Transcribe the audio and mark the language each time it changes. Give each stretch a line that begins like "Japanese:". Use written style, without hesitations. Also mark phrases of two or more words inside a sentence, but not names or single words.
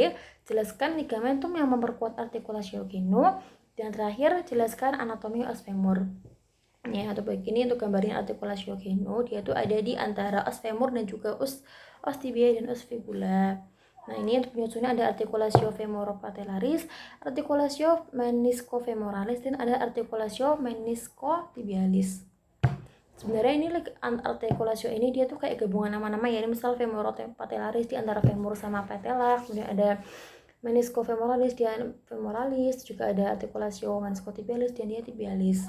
Indonesian: Jelaskan ligamentum yang memperkuat
Latin: artikulasio genu.
Indonesian: Dan terakhir, jelaskan anatomi os femur. Ya, untuk begini untuk gambarin
Latin: artikulasio genu,
Indonesian: dia tuh ada di antara
Latin: os femur
Indonesian: dan juga
Latin: os tibia
Indonesian: dan
Latin: os fibula.
Indonesian: Nah, ini untuk penyusunnya ada
Latin: artikulasio femoropatellaris, artikulasio meniscofemoralis,
Indonesian: dan ada
Latin: artikulasio meniscotibialis.
Indonesian: Sebenarnya ini artikulasio ini dia tuh kayak gabungan nama-nama ya. Ini misal femoropatellaris di antara femur sama patella, kemudian ada meniscofemoralis dan femoralis, juga ada
Latin: artikulasio meniscotibialis
Indonesian: dan dia tibialis.